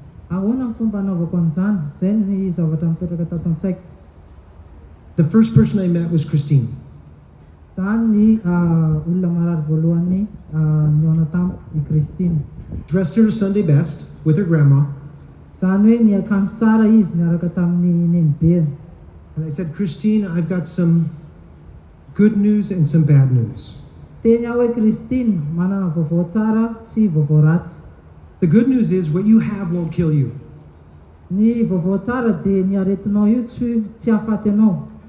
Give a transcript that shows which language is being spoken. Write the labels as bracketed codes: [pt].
[mg] Ahoana ny fomba anaovako an'izany? Izay ny zavatra mipetraka tato an-tsaiko. [en] The first person I met was Christine. [mg] Zany ny olona marary voalohany niona tamiko i Christine. [en] Dressed her Sunday best with her grandma. [mg] Zany hoe niakanjo tsara izy niaraka tamin'ny nenibeny. [en] And I said, Christine, I've got some good news and some bad news. [mg] Teny aho hoe Christine, manana vaovao tsara sy vaovao ratsy. [en] The good news is what you have won't kill you. [mg] Ny vaovao tsara dia ny aretinao io tsy ahafaty anao.